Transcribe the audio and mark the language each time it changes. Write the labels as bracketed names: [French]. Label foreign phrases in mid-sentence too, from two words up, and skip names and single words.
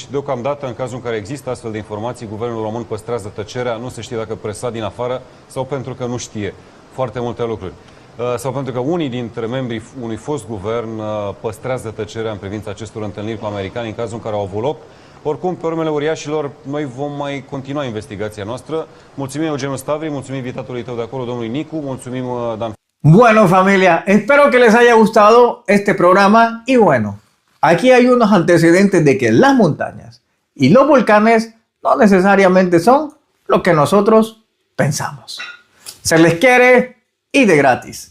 [Romanian] Deocamdată, în cazul în care există astfel de informații, guvernul român păstrează tăcerea, nu se știe dacă presat din afară sau pentru că nu știe foarte multe lucruri. Sau pentru că unii dintre membrii unui fost guvern păstrează tăcerea în privința acestor întâlniri cu americani în cazul în care au avut loc. Oricum, pe urmele uriașilor, noi vom mai continua investigația noastră. Mulțumim, Eugeniu Stavri, mulțumim invitatului tău de acolo, domnului Nicu, mulțumim, Dan. [Spanish] Bueno, familia, espero que les haya gustado este programa y bueno, aquí hay unos antecedentes de que las montañas y los volcanes no necesariamente son lo que nosotros pensamos. Se les quiere y de gratis.